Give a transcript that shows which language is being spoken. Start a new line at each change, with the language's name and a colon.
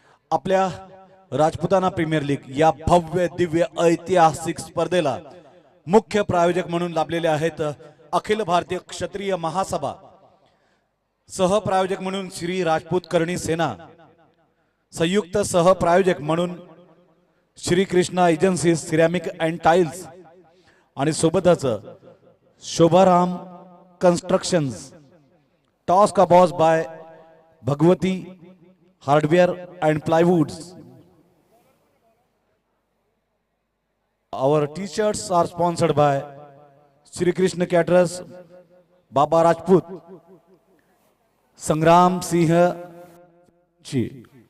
Marathi: आपल्या Rajputana premier league या भव्य दिव्य ऐतिहासिक स्पर्धेला मुख्य प्रायोजक म्हणून लाभलेले आहेत अखिल भारतीय क्षत्रिय महासभा, सहप्रायोजक म्हणून श्री राजपूत करणी सेना, संयुक्त सहप्रायोजक म्हणून Shri Krishna agency ceramic and tiles आणि सोबतच शोभाराम कंस्ट्रक्शन्स।
Hindi: टॉस का boss bye Bhagwati hardware and प्लाईवुड्स।
English: Our t-shirts are sponsored by Shri Krishna Caterers, Baba Rajput, Sangram Singh ji.